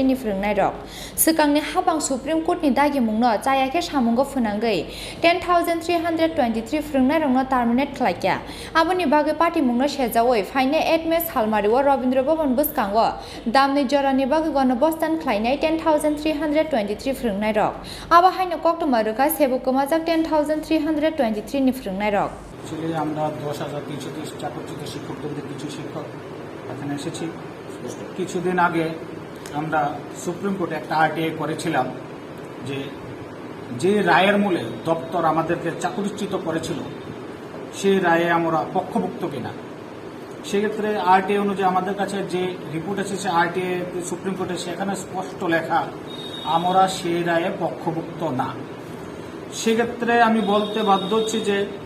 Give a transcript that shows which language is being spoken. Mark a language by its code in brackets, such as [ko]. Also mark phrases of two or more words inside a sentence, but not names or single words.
[trp] ni frungnai rok swkangni habang Supreme Court ni dagi mungno chaya samungo phunangoi 10,323 frungnai rokno terminate khlaikya aboni bagai party mungno sejawoi faine 8 May salmariwo Rabindra Bhavan buskango damni jorani bagai gono bostan khlainai 10,323 frungnai rok aba haino koktoma ruka sebo komajak 10,323 ni frungnai rok [bn] actually আমরা 10,330 চাকরিচ্যুত শিক্ষকদের কিছু শিক্ষক এখানে এসেছি কিছুদিন আগে আমরা সুপ্রিম কোর্টে একটা আরটিআই করেছিলাম যে রায়ের মূলে দপ্তর আমাদেরকে চাকরিচ্যুত করেছিল সেই রায়ে আমরা পক্ষভুক্ত কিনা সেক্ষেত্রে আরটিআই অনুযায়ী আমাদের কাছে যে রিপোর্ট এসেছে আরটিআই সুপ্রিম কোর্টে সেখানে স্পষ্ট লেখা আমরা সেই রায়ে পক্ষভুক্ত না সেক্ষেত্রে আমি বলতে বাধ্য হচ্ছি যে